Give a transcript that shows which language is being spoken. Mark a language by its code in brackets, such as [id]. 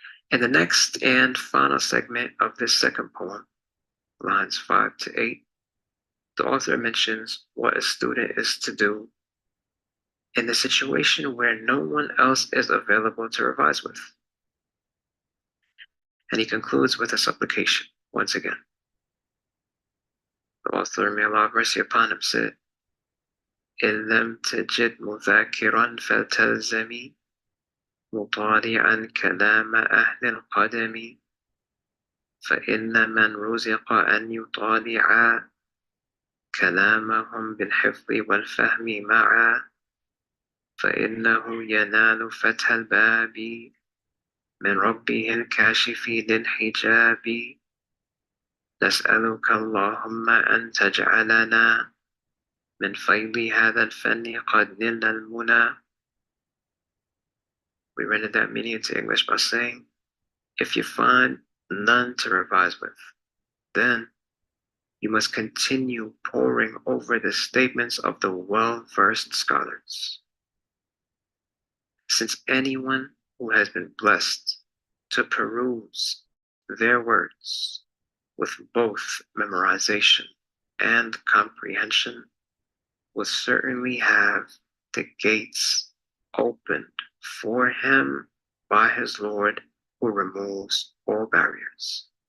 [en] In the next and final segment of this second poem, lines 5 to 8, the author mentions what a student is to do in the situation where no one else is available to revise with. And he concludes with a supplication once again. The author, may Allah have mercy upon him, said, [ar] إن لم تجد مذاكرا فلتلزمي مطالعا كلام أهل القدم فإن من رزق أن يطالع كلامهم بالحفظ والفهم معا فإنه ينال فتح الباب من ربه الكاشف للحجاب نسألك اللهم أن تجعلنا من فيض هذا الفن قد نلنا المنى. [en] We rendered that meaning into English by saying, if you find none to revise with, then you must continue poring over the statements of the well-versed scholars. Since anyone who has been blessed to peruse their words with both memorization and comprehension will certainly have the gates opened for him by his Lord who removes all barriers.